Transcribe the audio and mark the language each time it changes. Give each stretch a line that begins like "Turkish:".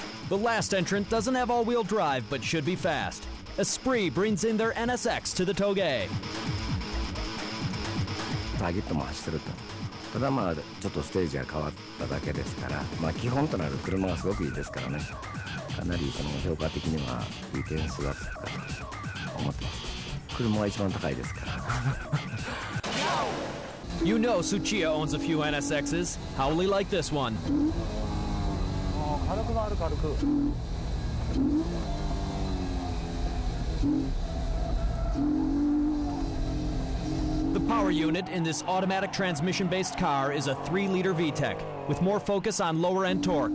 English: The last entrant doesn't have all-wheel drive, but should be fast. Esprit brings in their NSX to the Toge.
Japanese: ターゲットも走ってると。ただまあちょっとステージが変わっただけですから、まあ基本となる車がすごくいいですからね。かなりその評価的にはいい点数がつくかと思ってます。車は一番高いですから。
English: You know Tsuchiya owns a few NSXs. How will he like this one?
Japanese: 軽く回る軽く。
English: The power unit in this automatic transmission-based car is a 3-liter VTEC with more focus on lower-end torque.